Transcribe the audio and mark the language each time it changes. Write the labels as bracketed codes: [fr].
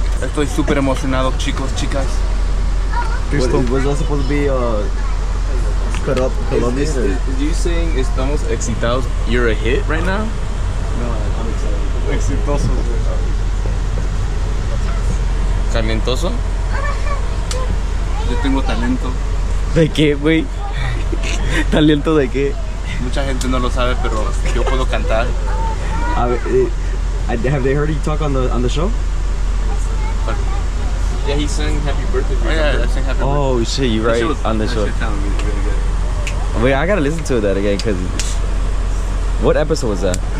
[es] Estoy súper emocionado, chicos, chicas. [en] Was that supposed to be cut up Colombian? Is you saying [es] estamos excitados? [en] You're a hit right now? No, I'm excited. Exitoso. [es] ¿Talentoso? Yo tengo talento. ¿De qué, güey? ¿Talento de qué? Mucha gente no lo sabe, pero yo puedo cantar. [en] Have they heard you talk on the show? Yeah, he sang Happy Birthday. Oh yeah, I sang Happy Birthday. Oh shit, you're right, on the show. Really Wait, I gotta listen to that again, cause what episode was that?